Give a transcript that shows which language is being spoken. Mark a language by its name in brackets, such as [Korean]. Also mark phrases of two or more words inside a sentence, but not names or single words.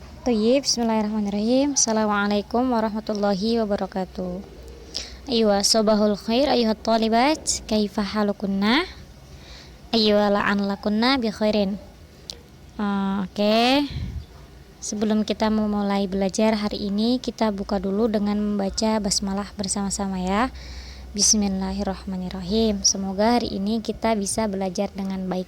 [Arabic] طيب، بسم الله الرحمن الرحيم. السلام عليكم ورحمة الله وبركاته. أيوا، صباح الخير أيتها الطالبات, كيف حالكن? أيوا، لعلكن بخير. [Indonesian] Oke. Sebelum kita memulai belajar hari ini, kita buka dulu dengan membaca basmalah bersama-sama ya. Bismillahirrahmanirrahim. Semoga hari ini kita bisa belajar dengan baik.